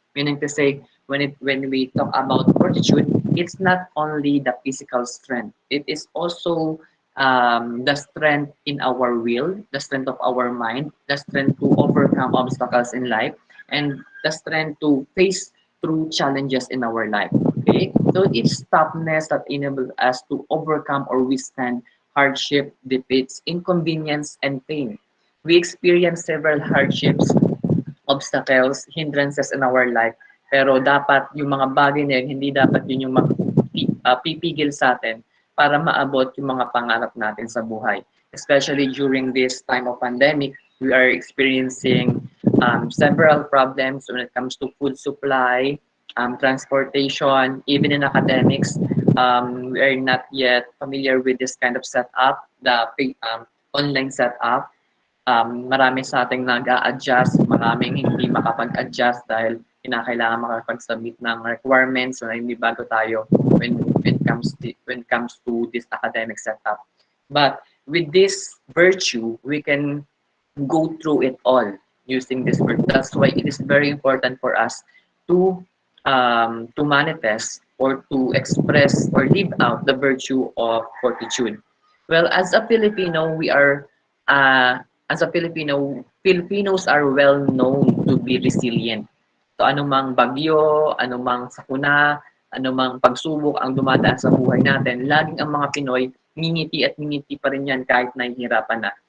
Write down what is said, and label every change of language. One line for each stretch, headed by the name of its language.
English: Meaning to say, when we talk about fortitude, it's not only the physical strength; it is also the strength in our will, the strength of our mind, the strength to overcome obstacles in life, and the strength to face through challenges in our life. Okay, so it's toughness that enables us to overcome or withstand hardship, defeats, inconvenience, and pain. We experience several hardships, obstacles, hindrances in our life.
Filipino: Pero dapat yung mga bagay na yun, hindi dapat yun yung pipigil sa atin para maabot yung mga pangarap natin sa buhay.
English: Especially during this time of pandemic, we are experiencing several problems when it comes to food supply, transportation, even in academics. We are not yet familiar with this kind of setup, the online setup.
Filipino: Marami sa ating nag-a-adjust, maraming hindi makapag-adjust dahil kinakailangan makapag-submit ng requirements na hindi bago tayo
English: when it comes to this academic setup. But with this virtue, we can go through it all using this virtue. That's why it is very important for us to manifest or to express or live out the virtue of fortitude. Well, as a Filipino, we are as a Filipino, Filipinos are well known to be resilient.
Filipino: So anumang bagyo, anumang sakuna, anumang pagsubok ang dumadaan sa buhay natin, laging ang mga Pinoy ngingiti at ngingiti pa rin yan kahit nahihirapan na.